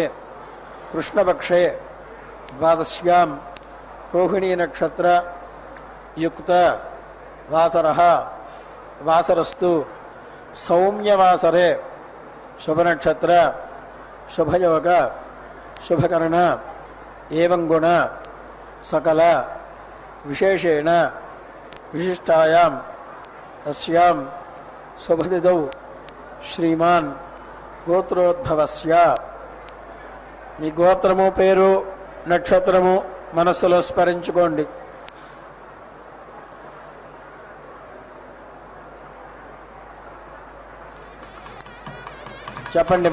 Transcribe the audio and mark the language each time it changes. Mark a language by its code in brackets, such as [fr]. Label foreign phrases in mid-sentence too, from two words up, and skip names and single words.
[sa] कृष्णपक्षे द्वादश्यां रोहिणी नक्षत्र युक्त वासरः वासरस्तु सौम्यवासरे शुभनक्षत्र शुभयोग शुभकर्ण एवं गुण सकल विशेषेण विशिष्टायां अस्यां शुभतिथौ श्रीमान् గోత్రోద్భవస్య. [te] మీ గోత్రము పేరు నక్షత్రము మనస్సులో స్మరించుకోండి. చెప్పండి.